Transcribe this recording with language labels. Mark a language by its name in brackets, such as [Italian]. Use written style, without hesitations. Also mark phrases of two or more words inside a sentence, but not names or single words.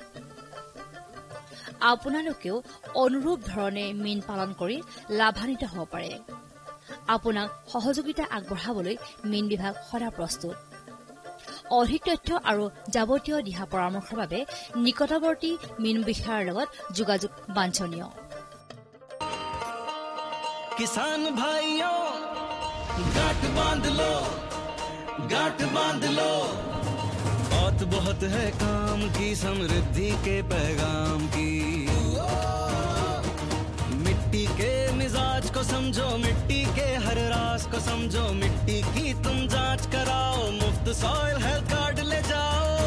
[Assamese] আপোনালোকেও অনুৰূপ ধৰণে মীন পালন কৰি লাভান্বিত হ'ব পাৰে আপোনাক সহযোগিতা আগবঢ়াবলৈ মীন বিভাগ সদা প্ৰস্তুত অধিক তথ্য আৰু যাৱতীয় দিহা পৰামৰ্শৰ বাবে নিকটৱৰ্তী মীন বিষয়াৰ লগত যোগাযোগ বাঞ্ছনীয় [Hindi] किसान भाइयों गांठ बांध लो बात बहुत है काम की समृद्धि के पैगाम की मिट्टी के मिजाज को समझो मिट्टी के हर राज को समझो मिट्टी की तुम जांच कराओ मुफ्त [English] soil health card [Hindi] ले जाओ